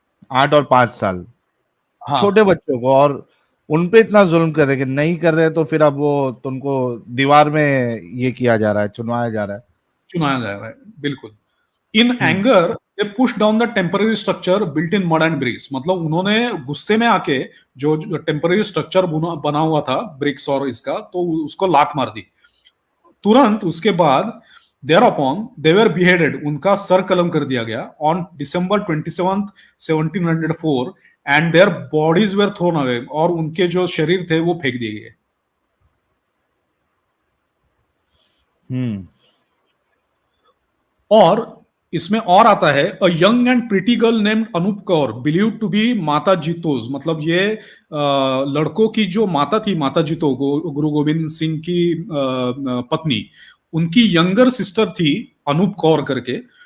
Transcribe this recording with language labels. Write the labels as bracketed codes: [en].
[hi] 8 और 5 साल छोटे बच्चों को, और उनपे इतना जुल्म करे कि नहीं कर रहे तो फिर अब वो तुमको दीवार में ये किया जा रहा है, चुनवाया जा रहा है। बिल्कुल। [en] In anger they push down the temporary structure built in mud and bricks. [hi] मतलब उन्होंने गुस्से में आके जो टेम्पररी स्ट्रक्चर बना हुआ था ब्रिक्स और इसका, तो उसको लात मार दी। तुरंत उसके बाद [en] thereupon they were beheaded। [hi] उनका सर कलम कर दिया गया [en] on December 27 1704 and their bodies were thrown away। [hi] और उनके जो शरीर थे वो फेंक दिए गए। और इसमें और आता है [en] A young and pretty girl named Anoop Kaur believed to be Mata Jitoji. [hi] मतलब ये लड़कों की जो माता थी, माता जीतो गुरु गोविंद सिंह की पत्नी, उनकी यंगर सिस्टर थी अनूप कौर करके।